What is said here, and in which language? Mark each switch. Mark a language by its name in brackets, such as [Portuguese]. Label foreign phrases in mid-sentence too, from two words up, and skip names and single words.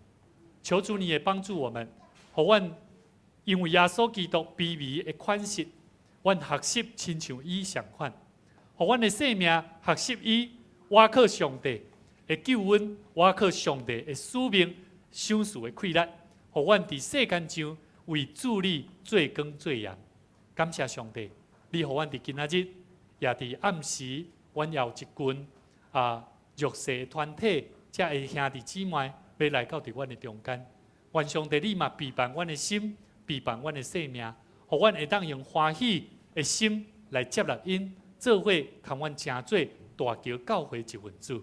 [Min Nan Chinese] 求主你也帮助我们，让阮因为耶稣基督卑微的款式，阮学习亲像伊相款，让阮的生命学习伊，倚靠上帝的救恩，倚靠上帝的使命、赏赐的气力，让阮伫世间上为主你做光做盐。感谢上帝，你让阮伫今仔日也伫暗时阮有一群弱势团体，才会兄弟姊妹要来到伫阮的中间。愿上帝你嘛陪伴阮的心，陪伴阮的生命，互阮会当用欢喜的心来接纳因，做伙共阮成做大桥教会一份子。